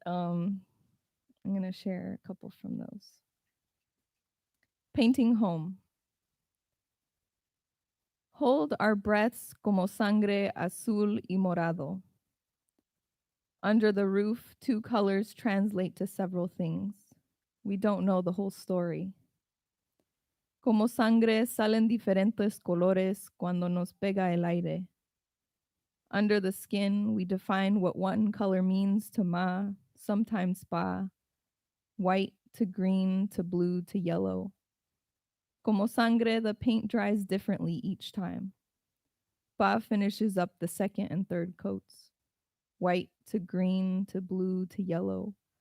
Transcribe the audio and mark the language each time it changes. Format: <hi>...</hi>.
<en>I'm gonna share a couple from those. Painting home. Hold our breaths</en> <es>como sangre azul y morado.</es> <en>Under the roof, two colors translate to several things. We don't know the whole story.</en> <es>Como sangre salen diferentes colores cuando nos pega el aire.</es> <en>Under the skin, we define what one color means to ma, sometimes pa, white to green to blue to yellow.</en> <es>Como sangre,</es> <en>the paint dries differently each time. Pa finishes up the second and third coats. White to green to blue to yellow.</en>